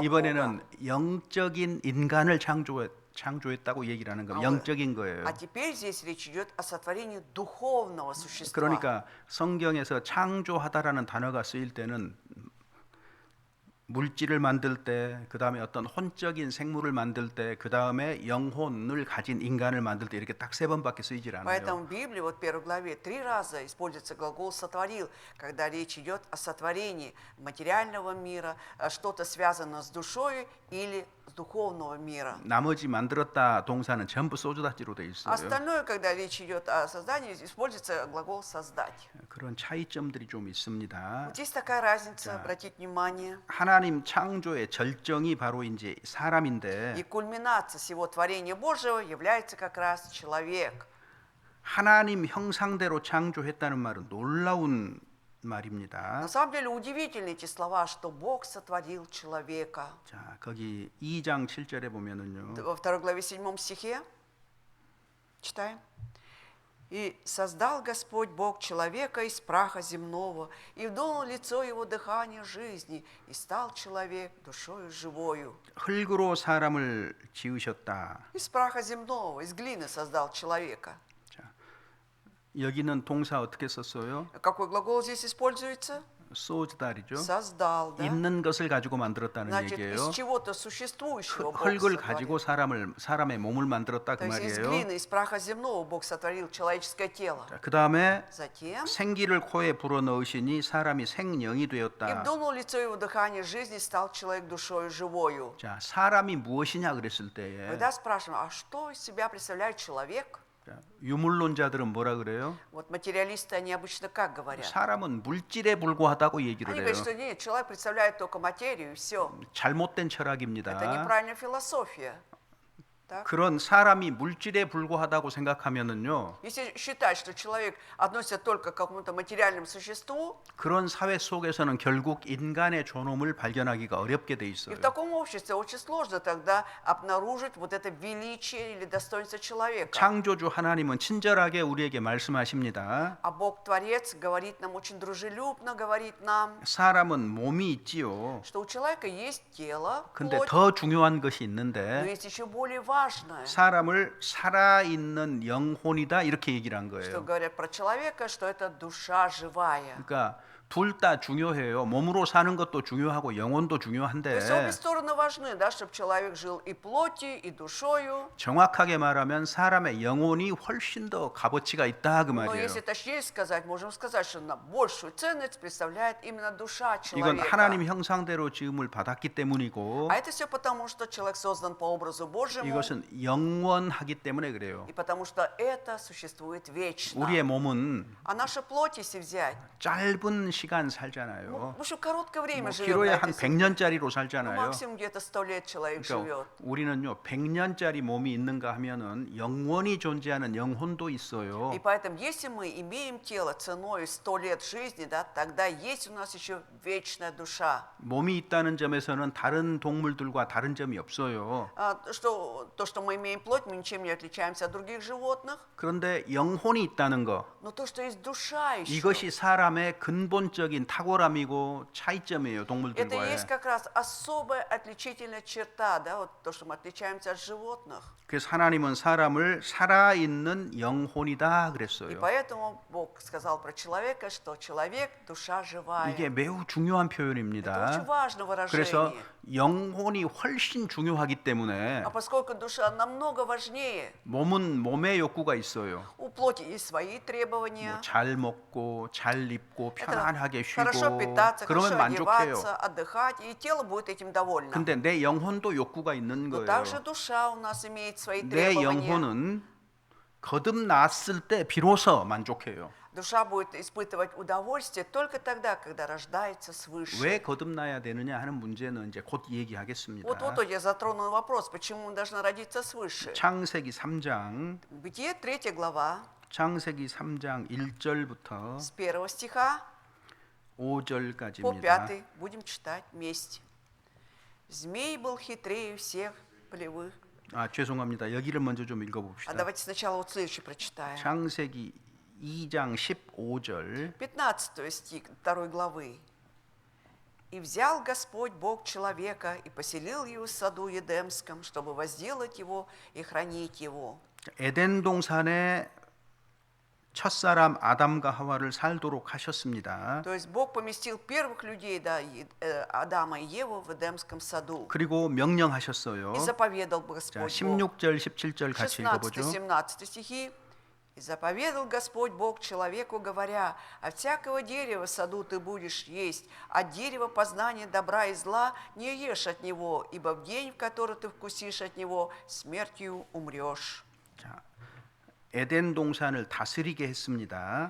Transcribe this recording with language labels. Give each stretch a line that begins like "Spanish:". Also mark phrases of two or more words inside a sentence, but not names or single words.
Korean: 이번에는 영적인 인간을 창조했다고 얘기를 하는 거예요. 영적인 거예요.
Russian: а теперь здесь речь идет о сотворении духовного существа.
Korean: 그러니까 성경에서 창조하다라는 단어가 쓰일 때는 물질을 만들 때, 그 다음에 어떤 혼적인 생물을 만들 때, 그 다음에 영혼을 가진 인간을 만들 때 이렇게 딱 3번밖에 쓰이질 않아요.
Russian: Поэтому в Библии, вот в первой главе, 3 раза используется глагол «сотворил», когда речь идет о сотворении материального мира, что-то связано с душой или с духовного мира.
Korean: 나머지 만들었다 동사는 전부 소주다지로 돼 있어요.
Russian: Остальное, когда речь идет о создании, используется глагол «создать».
Korean: 그런 차이점들이 좀 있습니다.
Russian: Вот есть такая разница, обратить внимание.
Korean: 하나님 창조의 절정이 바로 이제 사람인데
Russian: И кульминация всего творения Божьего является как раз человек.
Korean: 하나님 형상대로 창조했다는 말은 놀라운 말입니다.
Russian: На самом деле удивительны эти слова, что Бог сотворил человека.
Korean: 자, 거기 2장 7절에 보면은요.
Russian: Во 2 главе 7 стихе читаем. «И создал Господь Бог человека из праха земного, и вдунул лицо его дыхание жизни, и стал человек душою живою».
Korean: 흙으로 사람을 지으셨다.
Russian: Из праха земного, из глины создал человека.
Korean: 자, 여기는 동사 어떻게 썼어요?
Russian: Какой глагол здесь используется?
Korean: 소즈달이죠.
Russian: Создал, да?
Korean: 있는 것을 가지고 만들었다는
Russian: Значит,
Korean: 얘기예요.
Russian: из чего-то существующего Бог
Korean: 흙을
Russian: сотворил.
Korean: 가지고 사람의 몸을 만들었다 그
Russian: То есть из
Korean: 말이에요.
Russian: глины, из праха земного Бог сотворил человеческое тело.
Korean: 그 다음에
Russian: Затем
Korean: 생기를 코에 불어넣으시니 사람이 생령이
Russian: и
Korean: 되었다.
Russian: вдунул лицо его дыхание жизни, стал человек душою живою.
Korean: 자, 사람이 무엇이냐 그랬을 때에
Russian: Когда спрашиваем, а что из себя представляет человек?
Korean: 자, 유물론자들은 뭐라 그래요?
Russian: Вот материалисты, они обычно как говорят?
Korean: 사람은 물질에 불과하다고 얘기를
Russian: Они
Korean: 해요.
Russian: говорят, что нет, человек представляет только материю, и все.
Korean: 잘못된
Russian: Это
Korean: 철학입니다.
Russian: неправильная философия. Так?
Korean: 그런 사람이 물질에 불과하다고 생각하면은요,
Russian: Если считать, что человек относится только к какому-то материальному существу,
Korean: 그런 사회 속에서는 결국 인간의 존엄을 발견하기가 어렵게 돼
Russian: и
Korean: 있어요.
Russian: в таком обществе очень сложно тогда обнаружить вот это величие или достоинство человека.
Korean: 창조주 하나님은 친절하게 우리에게 말씀하십니다.
Russian: А Бог-творец говорит нам очень дружелюбно, говорит нам,
Korean: 사람은 몸이 있지요.
Russian: что у человека есть тело,
Korean: 근데
Russian: плоть,
Korean: 더 중요한 것이
Russian: но
Korean: 있는데
Russian: есть еще более важное,
Korean: 사람을 살아있는 영혼이다 이렇게 얘기를 한
Russian: что
Korean: 거예요.
Russian: говорят про человека, что это душа живая.
Korean: 그러니까 둘 다 중요해요. 몸으로 사는 것도 중요하고 영혼도
Russian: То есть обе
Korean: 중요한데
Russian: стороны важны, да, чтобы человек жил и плотью, и душою.
Korean: 정확하게 말하면 사람의 영혼이 훨씬 더 값어치가 있다 그
Russian: Но
Korean: 말이에요.
Russian: если точнее сказать, можем сказать, что на большую ценность представляет именно душа
Korean: 이건
Russian: человека.
Korean: 하나님 형상대로 지음을 받았기 때문이고
Russian: А это все потому, что человек создан по образу Божьему,
Korean: 이것은 영원하기 때문에 그래요.
Russian: и потому что это существует вечно.
Korean: 우리의 몸은
Russian: А наша плоть, если взять,
Korean: 짧은 시간 살잖아요.
Russian: в общем, короткое время
Korean: 뭐
Russian: живет.
Korean: 기로에
Russian: на
Korean: 한
Russian: этой земле.
Korean: 100년짜리로
Russian: Ну,
Korean: 살잖아요.
Russian: максимум где-то 100 лет человек
Korean: 그러니까
Russian: живет.
Korean: 우리는요 100년짜리 몸이 있는가 하면은 영원히 존재하는 영혼도 있어요.
Russian: И поэтому, если мы имеем тело ценой 100 лет жизни, да, тогда есть у нас еще вечная душа.
Korean: 몸이 있다는 점에서는 다른 동물들과 다른 점이 없어요.
Russian: То, что мы имеем плоть, мы ничем не отличаемся от других животных.
Korean: 그런데 영혼이 있다는 거
Russian: Но то, что есть душа еще,
Korean: 이것이 사람의 근본적인 탁월함이고 차이점이에요
Russian: это
Korean: 동물들과의.
Russian: есть как раз особая отличительная черта, да, вот то, что мы отличаемся от животных.
Korean: 그래서 하나님은 사람을 살아있는 영혼이다
Russian: И
Korean: 그랬어요.
Russian: поэтому Бог сказал про человека, что человек – душа живая.
Korean: 이게 매우 중요한
Russian: Это очень
Korean: 표현입니다.
Russian: важное
Korean: 그래서
Russian: выражение.
Korean: 영혼이 훨씬 중요하기 때문에
Russian: А поскольку душа намного важнее,
Korean: 몸은 몸의 욕구가 있어요.
Russian: у плоти есть свои требования.
Korean: 뭐 잘 먹고 잘 입고
Russian: Это
Korean: 편안하게
Russian: хорошо
Korean: 쉬고
Russian: питаться,
Korean: 그러면
Russian: хорошо
Korean: 만족해요.
Russian: одеваться, отдыхать, и тело будет этим довольно.
Korean: 근데 내 영혼도 욕구가 있는
Russian: Но
Korean: 거예요.
Russian: также душа у нас имеет свои
Korean: 내
Russian: требования.
Korean: 영혼은 거듭났을 때 비로소 만족해요.
Russian: Душа будет испытывать удовольствие только тогда, когда рождается свыше.
Korean: 왜 거듭나야 되느냐 하는 문제는 이제 곧 얘기하겠습니다.
Russian: Вот я затронул вопрос, почему мы должны родиться свыше.
Korean: 창세기 3장
Russian: Бытие 3 глава,
Korean: 창세기 3장 1절부터
Russian: с 1 стиха по
Korean: 5절까지입니다.
Russian: 5 будем читать вместе. Змей был хитрее всех полевых.
Korean: 죄송합니다. 여기를 먼저 좀
Russian: А
Korean: 읽어봅시다.
Russian: давайте сначала вот следующий прочитаем.
Korean: 창세기 2장 15절
Russian: 15 стих 2 главы. «И взял Господь Бог человека и поселил его в саду Едемском, чтобы возделать его и хранить его».
Korean: 에덴 동산에 첫사람 아담과 하와를 살도록 하셨습니다.
Russian: То есть Бог поместил первых людей, да, Адама и Еву в Эдемском саду.
Korean: 그리고 명령하셨어요.
Russian: И заповедал
Korean: 자,
Russian: Господь Бог.
Korean: 16절 17절 같이 읽어보죠.
Russian: 16-17 стихи. И заповедал Господь Бог человеку, говоря: от всякого дерева в саду ты будешь есть, от дерева познания добра и зла не ешь от него, ибо в день, в который ты вкусишь от него, смертью умрешь.
Korean: 자, 에덴 동산을 다스리게 했습니다.